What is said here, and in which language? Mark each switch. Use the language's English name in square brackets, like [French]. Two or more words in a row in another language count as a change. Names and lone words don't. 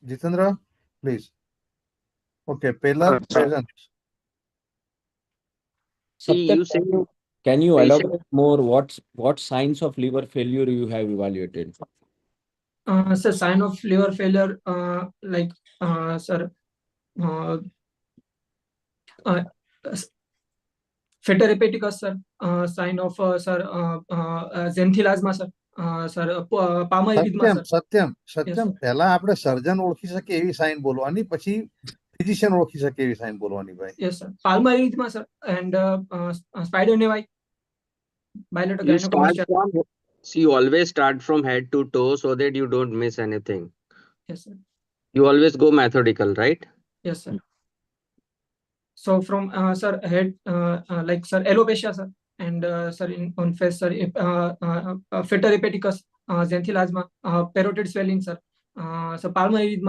[English] Jitendra, please. Okay, Pelar, present. See, Satyam, you say can you patient. elaborate more what signs of liver failure you have evaluated? Sir, sign of liver failure, like, sir, feta hepaticus, sir, sign of, sir, xanthelasma, sir, sir, palmarisma, sir. [Gujarati] સત્યમ [English] Yes, [Gujarati] સત્યમ [English] sir. [Gujarati] પહેલા આપણે સર્જન ઓળખી શકે એવી સાઇન બોલવાની, પછી ફિઝિશિયન ઓળખી શકે એવી સાઇન બોલવાની ભાઈ. [English] Yes, sir. Palmarisma, sir, and spider nevi, bilateral You start gynecomastia. from, see, you always start from head to toe so that you don't miss anything. Yes, sir. You always go methodical, right? Yes, sir. So from sir head, like, sir, alopecia, sir, and sir, on face, sir, feta hepaticus, xanthelasma, parotid swelling, sir, so palmarisma,